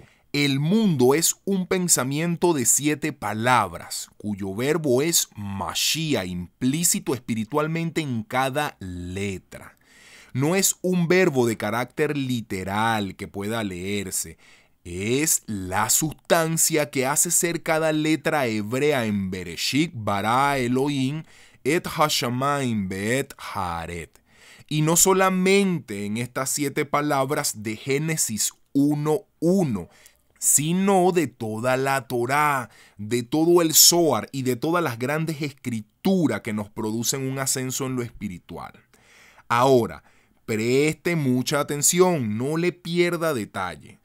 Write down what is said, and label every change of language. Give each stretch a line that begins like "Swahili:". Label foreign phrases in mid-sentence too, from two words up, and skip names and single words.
Spanish: El mundo es un pensamiento de 7 palabras, cuyo verbo es Mashiach, implícito espiritualmente en cada letra. No es un verbo de carácter literal que pueda leerse. Es la sustancia que hace ser cada letra hebrea en
Hebrew: בראשית ברא אלהים את השמים ואת הארץ.
Spanish: Y no solamente en estas 7 palabras de Génesis 1:1, sino de toda la Torá, de todo el Zohar y de todas las grandes escrituras que nos producen un ascenso en lo espiritual. Ahora, preste mucha atención, no le pierda detalle.